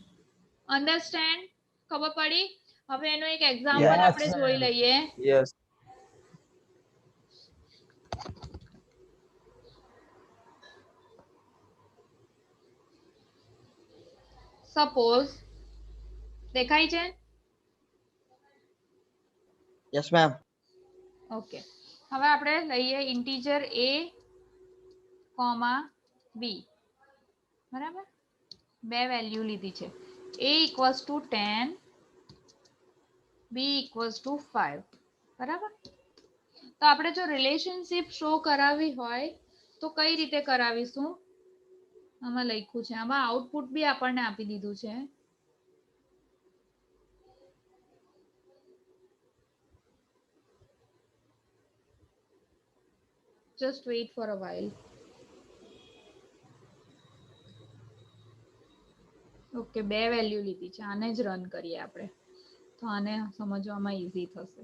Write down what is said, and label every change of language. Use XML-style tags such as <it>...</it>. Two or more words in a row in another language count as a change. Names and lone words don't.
<gu>અન્ડરસ્ટેન્ડ? ખબર પડી? હવે એનો એક એક્ઝામ્પલ</gu> <en>Yes,</en> <gu>આપણે જોઈ લઈએ. યસ. સપોઝ, દેખાય છે?</gu> <en>Yes, ma'am.</en> <gu>ઓકે, હવે આપણે લઈએ ઇન્ટીજર a, b. બરાબર? બે વેલ્યુ લીધી છે.</gu> <en>a equals to 10, b equals to 5. બરાબર?</en> <gu>તો આપણે જો</gu> <en>relationship show</en> <gu>કરાવી હોય તો કઈ રીતે કરાવીશું? આમાં લખ્યું છે, આમાં આઉટપુટ બી આપણને આપી દીધું છે.</gu> <en>Just wait for a while.</en> <gu>ઓકે, બે વેલ્યુ લીધી છે. આને જ રન કરીએ આપણે, તો આને સમજવામાં ઈઝી થશે.</gu>